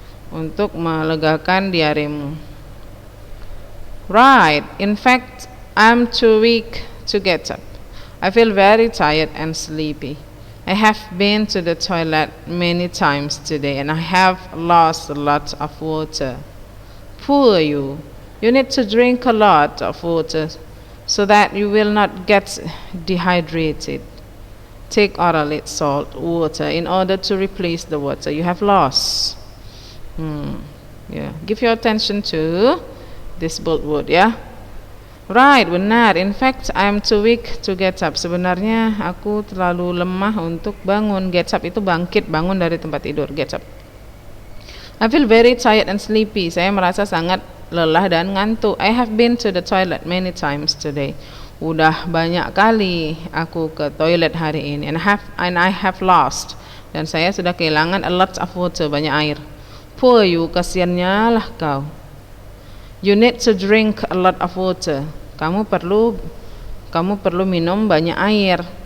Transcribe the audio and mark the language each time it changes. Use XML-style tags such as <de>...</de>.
<id>Untuk melegakan diaremu.</id> <en>Right, in fact, I'm too weak to get up. I feel very tired and sleepy. I have been to the toilet many times today and I have lost a lot of water. Poor you. You need to drink a lot of water so that you will not get dehydrated. Take orally salt water in order to replace the water you have lost. Give your attention to this bold word ya. Right, benar. In fact, I'm too weak to get up.</en> <id>Sebenarnya aku terlalu lemah untuk bangun. Get up itu bangkit, bangun dari tempat tidur.</id> <en>Get up. I feel very tired and sleepy.</en> <id>Saya merasa sangat lelah dan ngantuk.</id> <en>I have been to the toilet many times today.</en> <id>Udah banyak kali aku ke toilet hari ini.</id> <en>And I have lost.</en> <id>Dan saya sudah kehilangan</id> <en>a lot of water,</en> <id>banyak air.</id> <en>Poor you,</en> <id>kasiannya lah kau.</id> <en>You need to drink a lot of water.</en> <id>Kamu perlu minum banyak air.</id>